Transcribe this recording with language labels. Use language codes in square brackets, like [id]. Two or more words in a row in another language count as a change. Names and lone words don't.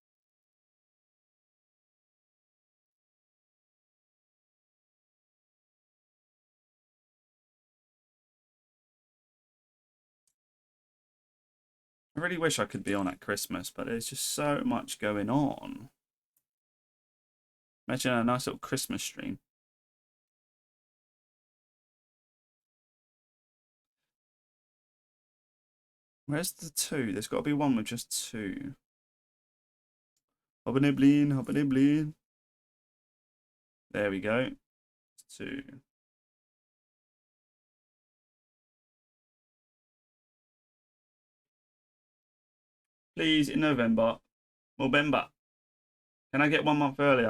[en] I really wish I could be on at Christmas, but there's just so much going on. Imagine a nice little Christmas stream. Where's the 2? There's got to be one with just 2. Abonne bleen, abonne bleen. There we go. 2. Please, in November. Can I get 1 month earlier?